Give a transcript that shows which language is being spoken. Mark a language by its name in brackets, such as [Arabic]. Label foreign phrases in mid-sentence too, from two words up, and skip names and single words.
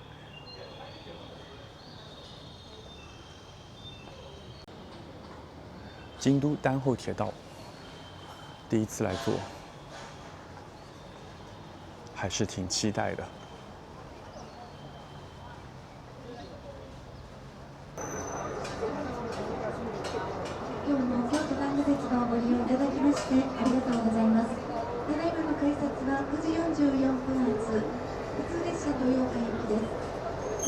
[Chinese] 京都丹後鐵道，第一次來坐，還是挺期待的。 [Japanese] 今日も京都丹後鉄道をご利用いただきましてありがとうございます。ただいまの改札は9時44分発、普通列車豊岡行きです。